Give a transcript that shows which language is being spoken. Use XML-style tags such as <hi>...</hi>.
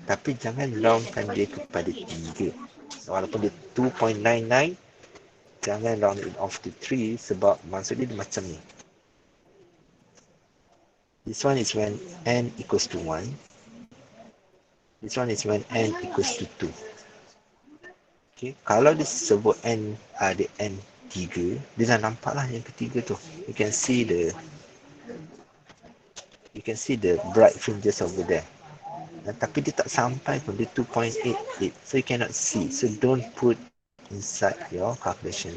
<ms>Tapi jangan roundkan dia kepada 3. Walaupun dia 2.99, jangan</ms> <en>round it off to</en> <ms>3 sebab maksud dia macam ni.</ms> <en>This one is when n equals to 1. This one is when n equals to 2. Okay.</en> <ms>Kalau dia sebut n ada n 3, dia dah nampak lah yang ketiga tu.</ms> <en>You can see the bright fringes over there.</en> <ms>Tapi dia tak sampai pun, dia 2.88.</ms> <en>So you cannot see. So don't put inside your calculation.</en>